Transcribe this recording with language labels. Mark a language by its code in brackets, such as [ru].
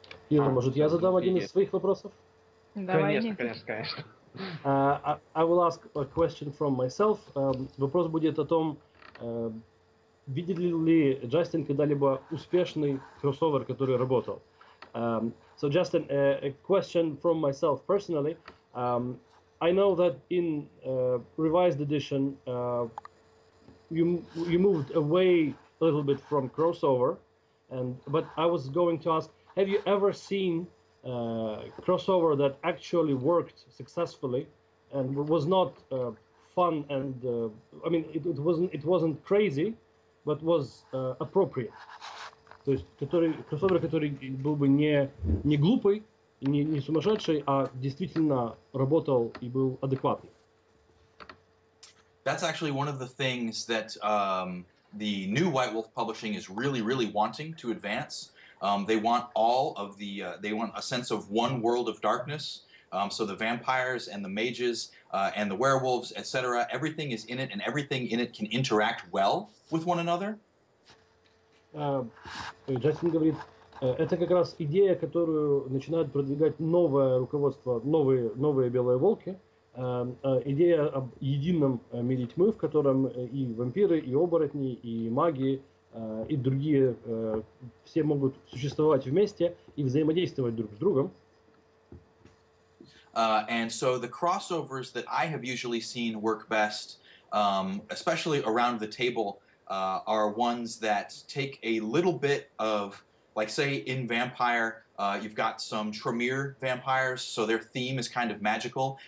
[ru] Ира, может, я задам один из своих вопросов? Конечно. [en] I will ask a question from myself. [ru] Вопрос будет о том, видел ли Джастин когда-либо успешный кроссовер, который работал? [en] So Justin, a question from myself personally. I know that in revised edition, you moved away a little bit from crossover, but I was going to ask, have you ever seen crossover that actually worked successfully and was not fun and I mean it wasn't crazy, but was appropriate? [ru] То есть кроссовер, который был бы не глупый, не сумасшедший, а действительно работал и был адекватный. [en] That's actually one of the things that the new White Wolf Publishing is really, really wanting to advance. They want they want a sense of one world of darkness. So the vampires and the mages and the werewolves, etc., everything is in it, and everything in it can interact well with one another. [ru] Джастин говорит, это как раз идея, которую начинают продвигать новое руководство, новые белые волки. Идея об едином мире тьмы, в котором и вампиры, и оборотни, и маги, и другие все могут существовать вместе и взаимодействовать друг с другом. [en] And so the crossovers that I have usually seen work best, especially around the table, are ones that take a little bit of, like say in Vampire, you've got some Tremere vampires, so their theme is kind of magical.